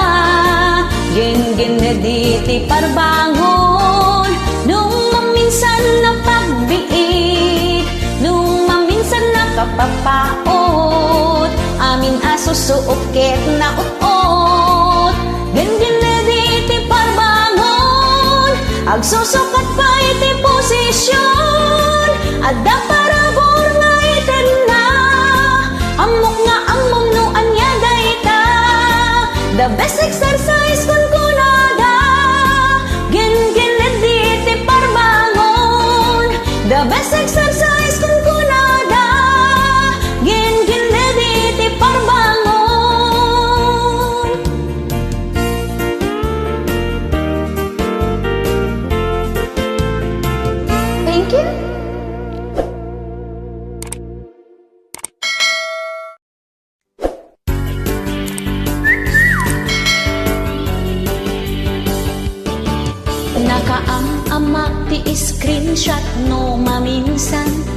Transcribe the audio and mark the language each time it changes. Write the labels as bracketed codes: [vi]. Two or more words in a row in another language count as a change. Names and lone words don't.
[ilo] Gen-gened iti parbangon, nung maminsan napagbiit, nung maminsan nakapapaot, amin asusuuket na uot. Gen-gened iti parbangon, agsusukat pa iti posisyon, adda parabor nga ited na, amok nga amom no anya dayta. [en] The best exercise [ilo] kun kunada, gen-gened iti parbangon, [en] the best exercise [ilo] kun kunada, gen-gened iti parbangon. [en] Thank you. [ilo] Nakaam-amak ti screenshot no maminsan,